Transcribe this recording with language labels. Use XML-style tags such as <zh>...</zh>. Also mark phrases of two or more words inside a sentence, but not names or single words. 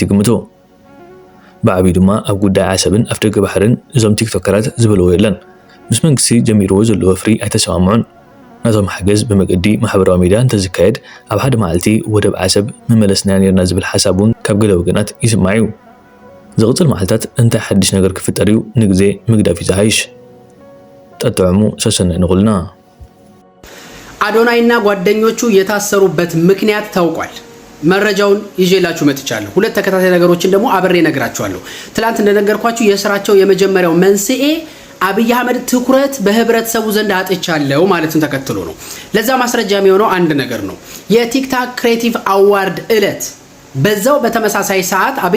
<ti>ይግምቱ ብዓብዪ ድማ ኣብ ጉዳይ ዓሰብን ኣፍደገ ባሕርን እዞም ቲክቶከራት ዝበልዎ የለን ምስ መንግስቲ ጀሚርዎ ዘሎ ወፍሪ ኣይተሰማምዑን ናቶም ሓገዝ ብመገዲ ማሕበራዊ ሚድያ እንተዝካየድ ኣብ ሓደ መዓልቲ ወደብ ዓሰብ መመለስና ነርና ዝብል ሓሳብ እውን ካብ ገለ ወገናት ይስማዕ እዩ ዝቕፅል መዓልታት እንታይ ሓድሽ ነገር ክፍጠር እዩ ንግዜ ምግዳፍ እዩ ዝሃይሽ ተጠዕሙ ሰሰናይ ንኹልና</ti> <am>አዶናይና ጓደኞቹ የታሰሩበት ምክንያት ታውቋል መረጃውን ይዤላችሁ መጥቻለሁ ሁለት ተከታታይ ነገሮችን ደግሞ አብሬ ነግራችኋለሁ ትላንት እንደነገርኳችሁ የስራቸው የመጀመሪያው መንስኤ አብይ አህመድ ትኩረት በህብረተሰቡ ዘንድ አጥቻለሁ ማለቱን ተከትሎ ነው ለዛ ማስረጃ የሚሆነው አንድ ነገር ነው የቲክቶክ ክሬቲቭ አዋርድ እለት በዛው በተመሳሳይ ሰዓት አብይ</am>